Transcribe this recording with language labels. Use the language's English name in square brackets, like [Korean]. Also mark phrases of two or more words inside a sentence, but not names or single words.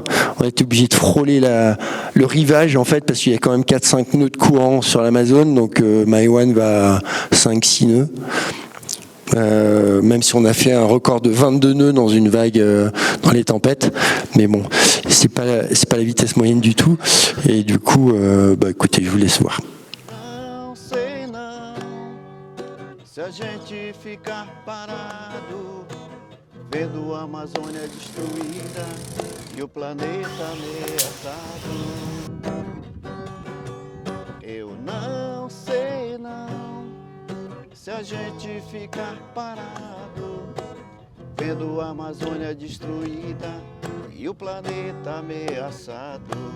[French] On a été obligé de frôler le rivage, en fait, parce qu'il y a quand même 4-5 nœuds de courant sur l'Amazone, donc Maiwan va à 5-6 nœuds. Même si on a fait un record de 22 nœuds dans une vague dans les tempêtes, mais bon, c'est pas la vitesse moyenne du tout. Et du coup, écoutez, je vous laisse voir. [Portuguese] Vendo a Amazônia destruída e o planeta ameaçado. Eu não sei não, se a gente ficar parado, vendo a Amazônia destruída e o planeta ameaçado.